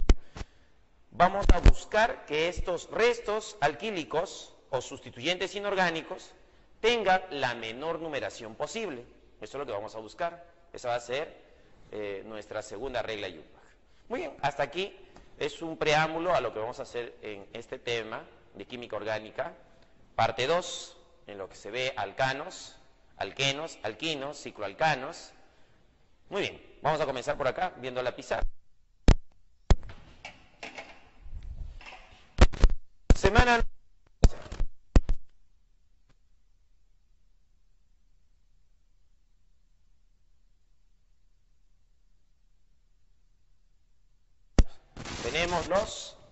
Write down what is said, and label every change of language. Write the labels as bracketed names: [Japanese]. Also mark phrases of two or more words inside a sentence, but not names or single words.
[Spanish] Vamos a buscar que estos restos alquílicos o sustituyentes inorgánicos tengan la menor numeración posible. Eso es lo que vamos a buscar. Esa va a ser nuestra segunda regla Yupac. Muy bien, hasta aquí es un preámbulo a lo que vamos a hacer en este tema de química orgánica, parte 2, en lo que se ve alcanos, alquenos, alquinos, cicloalcanos. Muy bien, vamos a comenzar por acá, viendo la pizarra. Semana tenemos los